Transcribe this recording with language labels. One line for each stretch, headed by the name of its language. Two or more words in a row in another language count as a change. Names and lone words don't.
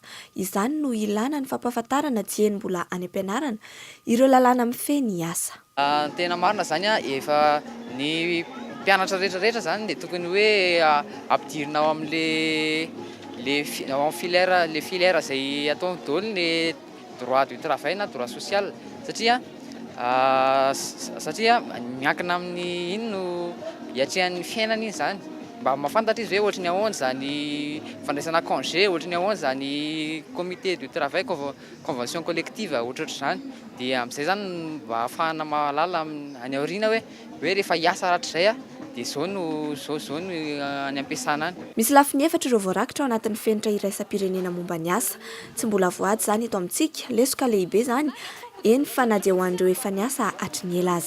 Malagasy: Izany no ilana ny fampahafantarana dieny mbola any ampianarana ireo lalàna mifeny asa. Tena marina zany efa ny mpianatra rehetrarehetra zany dia tokony hoe ampidirina ao amin'le filière izay ataony daholo ny
French: droit du travail
Malagasy: na
French: droit social
Malagasy: satria miankina amin'ny ino no hiatrehan'ny fiainana iny zany. mba mahafantatra izy hoe ohatra ny ahoana zany fandraisana congé ohatra ny ahoana zany
French: comité de travail convention collective
Malagasy: ohatrohatra zany dia amin'izay zany mba ahafahana mahalala any aoriana hoe rehefa hiasa rahatrizay dia zao no any ampiasana any. Misy lafiny efatra ireo voarakitra ao anatin'ny fenitra iraisam-pirenena momba ny asa. Tsy mbola voady zany eto amintsika, lesoka lehibe zany, eny fa na dia ho an'ireo efa niasa hatry ny ela aza.